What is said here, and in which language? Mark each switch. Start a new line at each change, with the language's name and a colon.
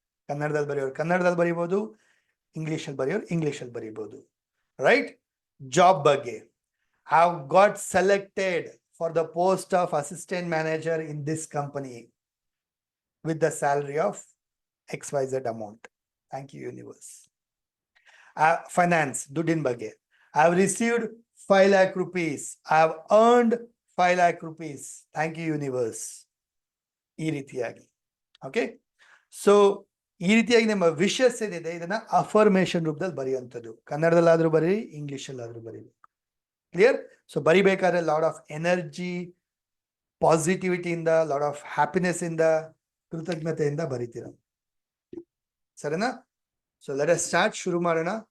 Kannada: ಕನ್ನಡದಲ್ಲಿ ಬರೆಯೋರು ಕನ್ನಡದಲ್ಲಿ ಬರಿಬೋದು, ಇಂಗ್ಲಿಷಲ್ಲಿ ಬರೆಯೋರು ಇಂಗ್ಲಿಷಲ್ಲಿ ಬರಿಬೋದು. ರೈಟ್. ಜಾಬ್ ಬಗ್ಗೆ,
English: I have got selected for the post of assistant manager in this company with the salary of XYZ amount. Thank you, universe.
Kannada: Finance, ದುಡ್ಡಿನ ಬಗ್ಗೆ.
English: I have received 5 lakh rupees. I have earned 5 lakh rupees. Thank you, universe.
Kannada: ಈ ರೀತಿಯಾಗಿ. Okay, so ಈ ರೀತಿಯಾಗಿ ನಮ್ಮ wishes ಏನಿದೆ ಇದನ್ನ affirmation ರೂಪದಲ್ಲಿ ಬರೆಯುವಂಥದ್ದು. ಕನ್ನಡದಲ್ಲಾದ್ರೂ ಬರೀ, ಇಂಗ್ಲಿಷಲ್ಲಾದ್ರೂ ಬರೀಬೇಕು. Clear? So ಬರಿಬೇಕಾದ್ರೆ
English: lot of energy,
Kannada: ಪಾಸಿಟಿವಿಟಿಯಿಂದ,
English: lot of happiness
Kannada: ಇಂದ, ಕೃತಜ್ಞತೆಯಿಂದ ಬರಿತೀರ. ಸರಿನಾ?
English: So let us start.
Kannada: ಶುರು ಮಾಡೋಣ.